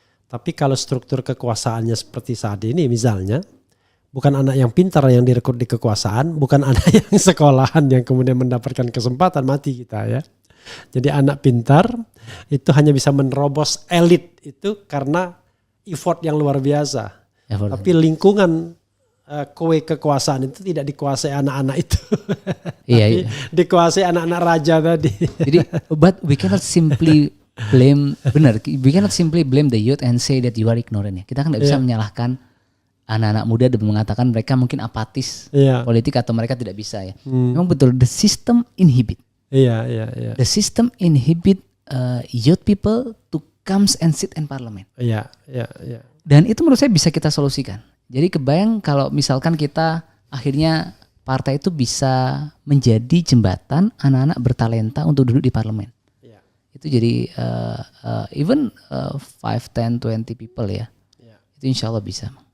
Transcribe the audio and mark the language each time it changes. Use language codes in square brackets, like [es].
[id] Tapi kalau struktur kekuasaannya seperti saat ini misalnya, bukan anak yang pintar yang direkrut di kekuasaan, bukan anak yang sekolahan yang kemudian mendapatkan kesempatan, mati kita ya. Jadi anak pintar itu hanya bisa menerobos elit itu karena effort yang luar biasa. Tapi lingkungan kekuasaan itu tidak dikuasai anak-anak itu. Tapi dikuasai anak-anak raja tadi. Jadi [en] but we cannot simply blame we cannot simply blame the youth and say that you are ignorant ya. [id] Kita kan tidak bisa menyalahkan anak-anak muda dan mengatakan mereka mungkin apatis politik atau mereka tidak bisa ya. Memang betul [en] the system inhibit. The system inhibit youth people to comes and sit in parliament. [id] Dan itu menurut saya bisa kita solusikan. Jadi kebayang kalau misalkan kita akhirnya partai itu bisa menjadi jembatan anak-anak bertalenta untuk duduk di parlemen. Itu jadi [en] even 5, 10, 20 people [id] ya. Itu insya Allah bisa.